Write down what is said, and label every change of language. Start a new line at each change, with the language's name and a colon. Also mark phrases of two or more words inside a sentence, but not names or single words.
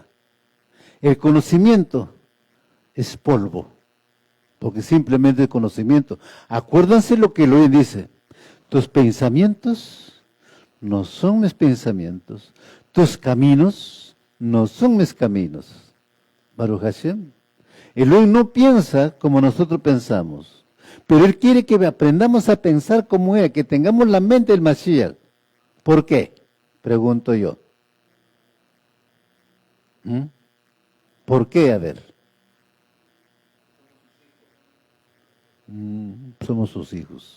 Spanish: El conocimiento es polvo, porque simplemente el conocimiento. Acuérdense lo que Elohim dice, tus pensamientos no son mis pensamientos, tus caminos no son mis caminos.
Hebrew: ברוך השם.
Spanish: Elohim no piensa como nosotros pensamos, pero Él quiere que aprendamos a pensar como Él, que tengamos la mente del Mashiach. ¿Por qué? Pregunto yo. ¿Por qué? A ver. Somos sus hijos.